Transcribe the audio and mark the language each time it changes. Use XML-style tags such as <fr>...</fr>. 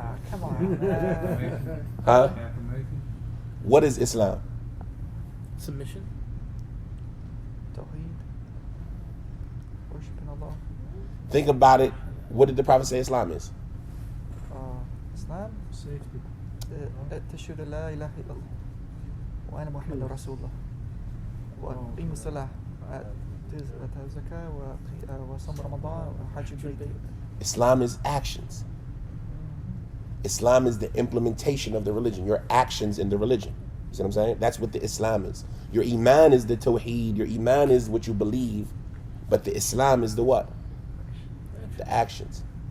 <en>Come on. Huh? What is Islam? right. Submission. Tawheed. Worshipping Allah. Think about it. What did the Prophet say Islam is? Islam. Safety.</en> <ar>تشهد لا إله إلا الله وأنا محمد رسول الله وأقيم الصلاة وآتي الزكاة وصوم رمضان وحج البيت.</ar> <en>Islam is actions. Islam is the implementation of the religion, your actions in the religion. You see what I'm saying? That's what the Islam is. Your Iman is the Tawheed, your Iman is what you believe, but the Islam is the what? The actions.</en>